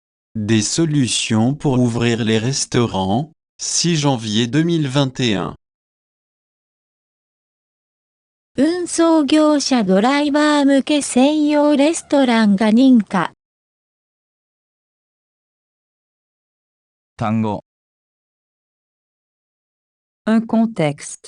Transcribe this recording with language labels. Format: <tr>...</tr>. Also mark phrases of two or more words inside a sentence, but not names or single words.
<fr>Des solutions pour ouvrir les restaurants, 6 janvier 2021.</fr> <ja>運送業者ドライバー向け専用レストランが認可。単語</ja> <fr>Un contexte.</fr>